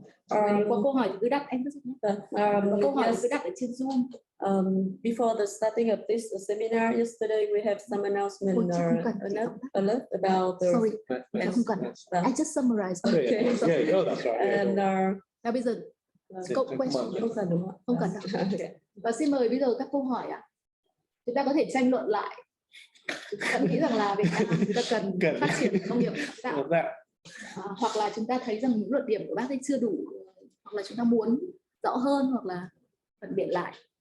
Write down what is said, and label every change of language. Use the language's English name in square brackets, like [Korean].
[Vietnamese] Nếu có câu hỏi thì cứ đặt, em có câu hỏi thì cứ đặt ở trên Zoom. [English] Before the starting of this seminar yesterday, we have some announcement alert about the. Sorry, [Vietnamese] không cần. [English] I just summarized. Okay. Yeah, that's right. And now bây giờ question không cần, đúng không? Không cần đâu. [Vietnamese] Và xin mời bây giờ các câu hỏi ạ. Chúng ta có thể tranh luận lại. Tôi nghĩ rằng là Việt Nam chúng ta cần phát triển công nghiệp sáng tạo. Hoặc là chúng ta thấy rằng những luận điểm của bác ấy chưa đủ, hoặc là chúng ta muốn rõ hơn hoặc là phản biện lại.